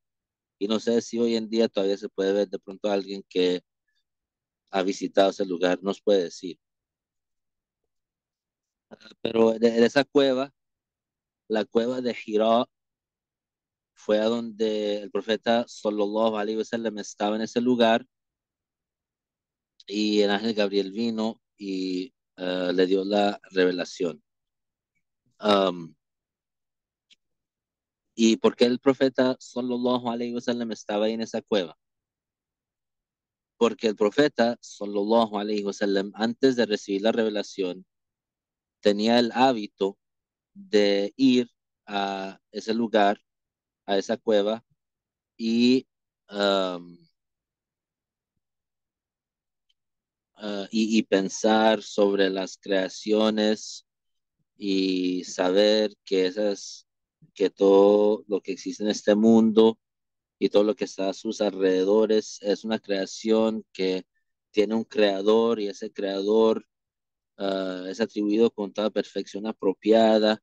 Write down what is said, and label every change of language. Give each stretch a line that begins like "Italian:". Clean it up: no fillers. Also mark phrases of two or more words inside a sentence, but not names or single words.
Spanish: Y no sé si hoy en día todavía se puede ver de pronto a alguien que ha visitado ese lugar, nos puede decir. Pero de esa cueva, la cueva de Hira, fue a donde el profeta
Arabic: صلى الله عليه وسلم
Spanish: estaba en ese lugar y el ángel Gabriel vino y le dio la revelación. Um, ¿Y por qué el profeta
Arabic: صلى الله عليه وسلم
Spanish: estaba ahí en esa cueva? Porque el profeta
Arabic: صلى الله عليه وسلم
Spanish: antes de recibir la revelación tenía el hábito de ir a ese lugar, a esa cueva y, um, y pensar sobre las creaciones y saber que todo lo que existe en este mundo y todo lo que está a sus alrededores es una creación que tiene un creador y ese creador es atribuido con toda perfección apropiada.